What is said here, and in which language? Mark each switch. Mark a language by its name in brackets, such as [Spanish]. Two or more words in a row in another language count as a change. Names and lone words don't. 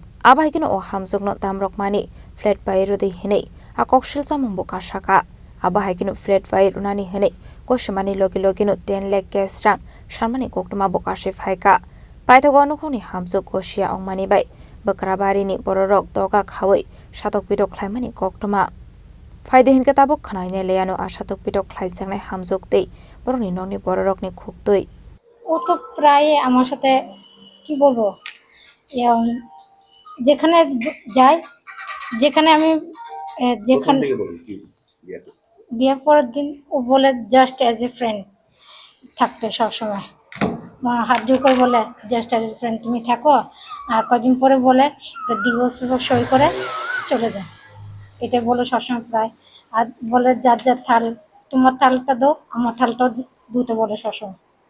[Kok Borok] abaikino o Hamjwkno damrokmani flat bai rwdui hinui a Koksilsamung bo kasaka abahaikino flat bai runani hinui kosimani logino 10 lakh cash rang sarmani koktoma bo kasai Phaikha paithago Nukhungni Hamjwk gosia ongmani bai Bokrabarini bororok toga khawui SatokPitok Khlaimani koktoma Faide hinka tabuk khanaine leyano a SatokPitok khlaijaknai Hamjwk tei boroni nokni bororokni khuktui [Bangla] ও তো প্রায় আমার সাথে কি বলবো যেখানে যাই যেখানে আমি যেখানে বিয়ের পরের দিন ও বলে [English] just as a friend [Bangla] থাকতে সবসময় হাত জোর করে বলে [English] just as a friend [Bangla] তুমি থাকো আর কদিন পরে বলে [English] divorce paper [Bangla] সই করে চলে যায় এটা বলে সবসময় প্রায় আর বলে যার যার থাল তোমার থালটা দাও আমার থালটাও দুটো বলে সবসময়